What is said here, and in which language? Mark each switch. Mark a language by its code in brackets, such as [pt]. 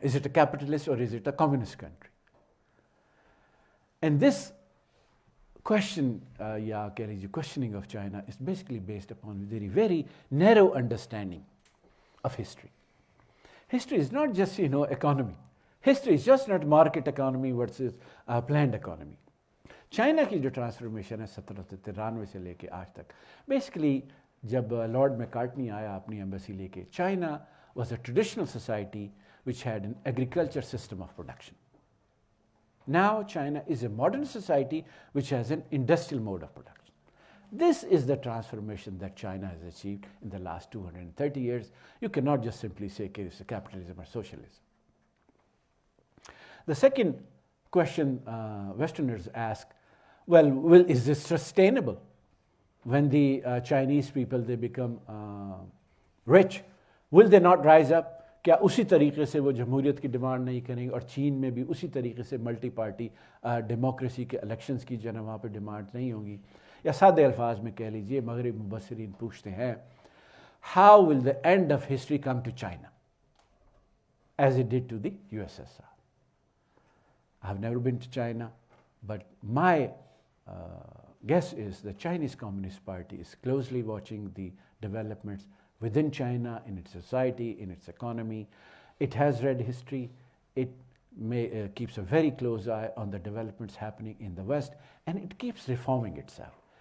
[en] Is it a capitalist or is it a communist country? And this question, [hi] या कह लीजिए [en] questioning of China is basically based upon a very, very narrow understanding of history. History is not just, economy. History is just not market economy versus planned economy. [hi] China की जो transformation है 1793 से लेके आज तक, बेसिकली जब Lord McCartney आया अपनी एम्बेसी लेके, China [en] was a traditional society which had an agriculture system of production. Now China is a modern society which has an industrial mode of production. This is the transformation that China has achieved in the last 230 years. You cannot just simply say it's a capitalism or socialism. The second question Westerners ask, well, is this sustainable? When the Chinese people, they become rich, will they not rise up? [hi] क्या उसी तरीके से वो जमहूरियत की demand नहीं करेंगे, और चीन में भी उसी तरीके से मल्टी पार्टी डेमोक्रेसी के इलेक्शंस की जो है वहाँ पर डिमांड नहीं होगी? या सादे अल्फाज में कह लीजिए, मगरब मुबस्सिरीन पूछते हैं, [en] How will the end of history come to China as it did to the USSR? I have never been to China, but my guess is the Chinese Communist Party is closely watching the developments within China, in its society, in its economy. It has read history. It keeps a very close eye on the developments happening in the West, and it keeps reforming itself.